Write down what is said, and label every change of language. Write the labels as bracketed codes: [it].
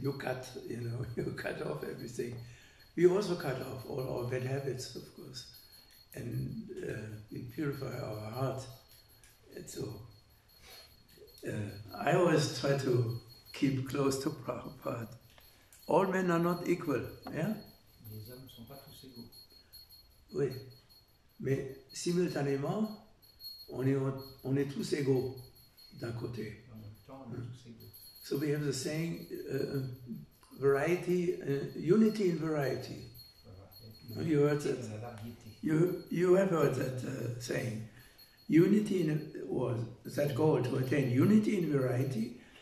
[en] You cut off everything. We also cut off all our bad habits, of course, and we purify our heart. And so I always try to keep close to Prabhupada. All men are not equal, yeah? [fr] Les hommes ne sont pas tous égaux. Oui, mais simultanément, on est tous égaux d'un côté. En même temps, on est tous égaux. [en] So we have the saying, variety, unity in variety. You heard that? You have heard that saying. Unity or that goal to attain unity in variety.